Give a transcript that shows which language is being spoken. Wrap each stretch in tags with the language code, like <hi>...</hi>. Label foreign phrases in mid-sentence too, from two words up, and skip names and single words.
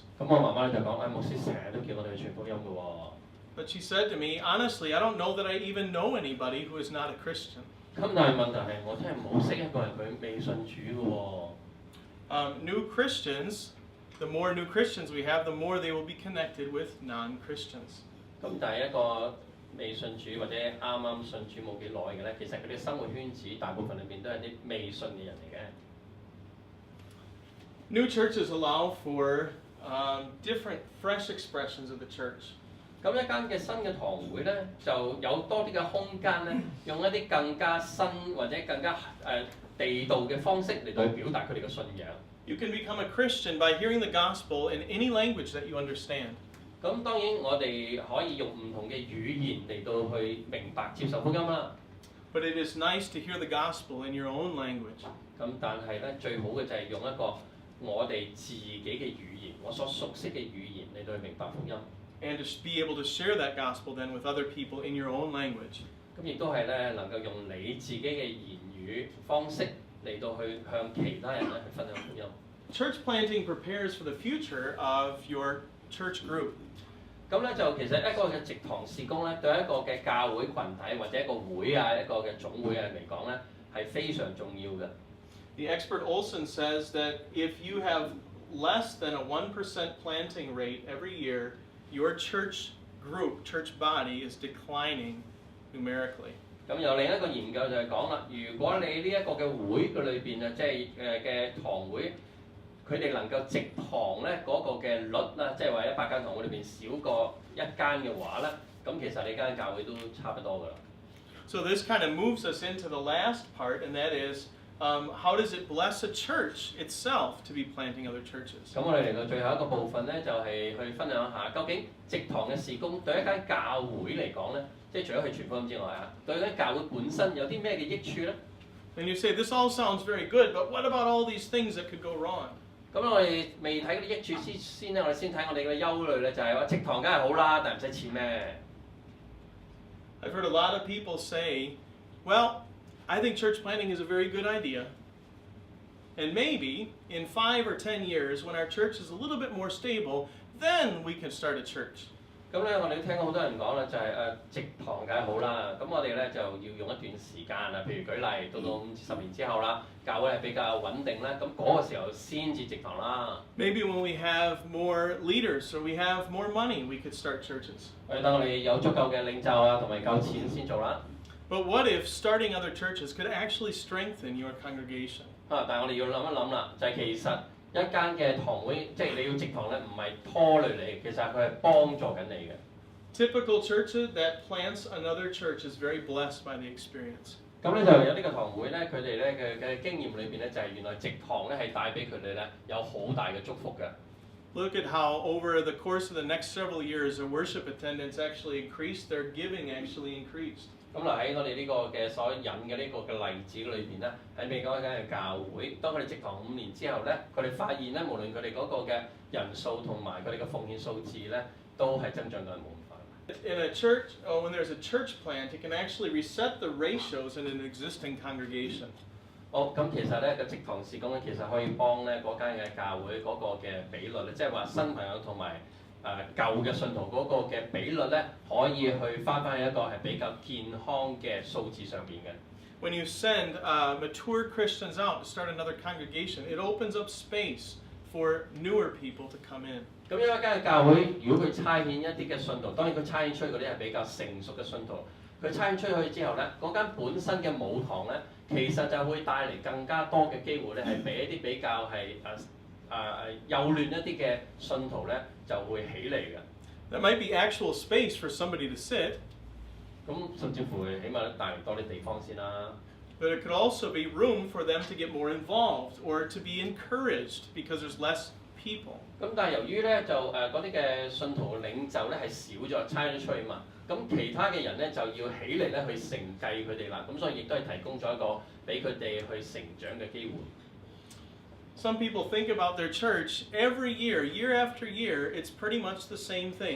<yue>咁我媽媽就講：牧師成日都叫我哋去傳福音嘅喎。</yue> <en>But she said to me, "Honestly, I don't know that I even know anybody who is not a Christian."</en> <yue>咁但係問題係，我真係冇識一個人佢未信主嘅喎。</yue> <en>New Christians, the more new Christians we have, the more they will be connected with non-Christians.</en> <yue>咁但係一個未信主或者啱啱信主冇幾耐嘅咧，其實佢哋生活圈子大部分裏邊都係啲未信嘅人嚟嘅。</yue> <en>New churches allow for different, fresh expressions of the church.</en> <yue>咁一間嘅新嘅堂會咧，就有多啲嘅空間咧，用一啲更加新或者更加地道嘅方式嚟到去表達佢哋嘅信仰。</yue> <en>You can become a Christian by hearing the gospel in any language that you understand.</en> <yue>咁當然我哋可以用唔同嘅語言嚟到去明白接受福音啦。</yue> <en>But it is nice to hear the gospel in your own language.</en> <yue>咁但係咧，最好嘅就係用一個我哋自己嘅語言，我所熟悉嘅語言嚟到去明白福音。</yue> <en>And to be able to share that gospel then with other people in your own language.</en> <yue>咁亦都係咧，能夠用你自己嘅言語方式嚟到去向其他人咧去分享福音。</yue> <en>Church planting prepares for the future of your church group.</en> <yue>咁咧就其實一個嘅植堂事工咧，對一個嘅教會群體或者一個會啊，一個嘅總會啊嚟講咧，係非常重要嘅。</yue> <en>The expert Olson says that if you have less than a 1% planting rate every year, your church group, church body is declining numerically.</en> <yue>咁有另一個研究就係講啦，如果你呢一個嘅會嘅裏邊啊，即係嘅堂會，佢哋能夠植堂咧嗰個嘅率啦，即係話100間堂會裏邊少過1間嘅話咧，咁其實你間教會都差不多㗎啦。</yue> <en>So this kind of moves us into the last part, and that is how does it bless a church itself to be planting other churches?</en> <yue>咁我哋嚟到最後一個部分咧，就係去分享下究竟植堂嘅事工對一間教會嚟講咧，即係除咗去傳福音之外啊，對一間教會本身有啲咩嘅益處咧？</yue> <en>And you say, this all sounds very good, but what about all these things that could go wrong?</en> <yue>咁我哋未睇嗰啲益處先咧，我哋先睇我哋嘅憂慮咧，就係話植堂梗係好啦，但係唔使錢咩？</yue> <en>I've heard a lot of people say, well, I think church planting is a very good idea. And maybe in 5 or 10 years, when our church is a little bit more stable, then we can start a church.</en> <yue>咁咧，我哋都聽過好多人講啦，就係植堂梗係好啦。咁我哋咧就要用一段時間啊，譬如舉例，到5至10年之後啦，教會係比較穩定咧，咁嗰個時候先至植堂啦。</yue> <en>Maybe when we have more leaders or we have more money, we could start churches.</en> <yue>等我哋有足夠嘅領袖啊，同埋夠錢先做啦。</yue> <en>But what if starting other churches could actually strengthen your congregation?</en> <yue>但係我哋要諗一諗啦，就係其實一間嘅堂會，即係你要植堂咧，唔係拖累你，其實佢係幫助緊你嘅。</yue> <en>Typical churches that plants another church is very blessed by the experience.</en> <yue>咁咧就有呢個堂會咧，佢哋咧嘅經驗裏邊咧，就係原來植堂咧係帶俾佢哋咧有好大嘅祝福嘅。</yue> <en>Look at how over the course of the next several years, their worship attendance actually increased, their giving actually increased.</en> <yue>咁嗱喺我哋呢個嘅所引嘅呢個嘅例子裏邊咧，喺美國一間嘅教會，當佢哋植堂5年之後咧，佢哋發現咧，無論佢哋嗰個嘅人數同埋佢哋嘅奉獻數字咧，都係增長緊冇咁快。</yue> <en>In a church, when there's a church plant, it can actually reset the ratios in an existing congregation.</en> <yue>好，咁其實咧個植堂事工咧，其實可以幫咧嗰間嘅教會嗰個嘅比率咧，即係話新朋友同埋舊嘅信徒嗰個嘅比率咧，可以去翻去一個係比較健康嘅數字上邊嘅。</yue> <en>When you send mature Christians out to start another congregation, it opens up space for newer people to come in.</en> <yue>咁因為一間教會，如果佢差遣一啲嘅信徒，當然佢差遣出去嗰啲係比較成熟嘅信徒，佢差遣出去之後咧，嗰間本身嘅母堂咧，其實就會帶嚟更加多嘅機會咧，係俾一啲比較係幼嫩一啲嘅信徒咧，就會起嚟嘅。</yue> <en>That might be actual space for somebody to sit.</en> <yue>咁甚至乎起碼帶嚟多啲地方先啦。</yue> <en>But it could also be room for them to get more involved or to be encouraged because there's less people.</en> <yue>咁但係由於咧就嗰啲嘅信徒領袖咧係少咗，差咗出去嘛，咁其他嘅人咧就要起嚟咧去承繼佢哋啦，咁所以亦都係提供咗一個俾佢哋去成長嘅機會。</yue> <en>Some people think about their church every year, year after year, it's pretty much the same thing.</en>